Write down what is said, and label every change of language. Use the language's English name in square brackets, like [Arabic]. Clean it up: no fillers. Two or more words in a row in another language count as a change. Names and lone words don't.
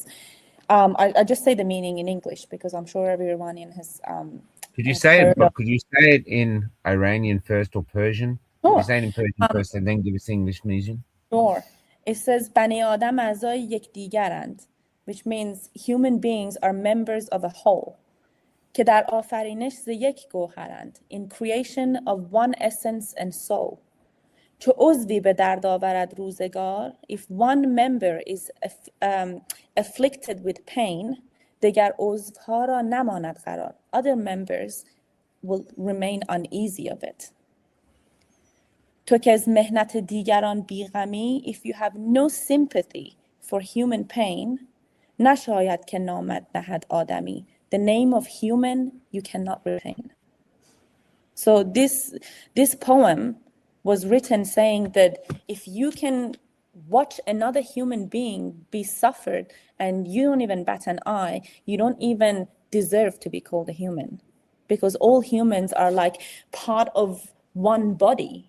[English] I just say the meaning in English because I'm sure every Iranian Could you has say it, heard of. but could you say it in Iranian first or Persian? Could you Sure, say it in Persian first and then give us English music? sure. It says [Persian] بنی آدم اعضای یکدیگرند, [English] which means human beings are members of a whole. [Persian] که در آفرینش ز یک گوهرند. [English] In creation of one essence and soul. [Persian] چو عضوی به درد آورد روزگار, [English] if one member is afflicted with pain, [Persian] دیگر عضوها را نماند قرار. [English] Other members will remain uneasy of it. [Persian] تو که از مهنت دیگران بیغمی, [English] if you have no sympathy for human pain, [Persian] نشاید که نامت نهد آدمی. [English] The name of human you cannot retain. So this poem was written saying that if you can watch another human being be suffered and you don't even bat an eye, you don't even deserve to be called a human, because all humans are like part of one body.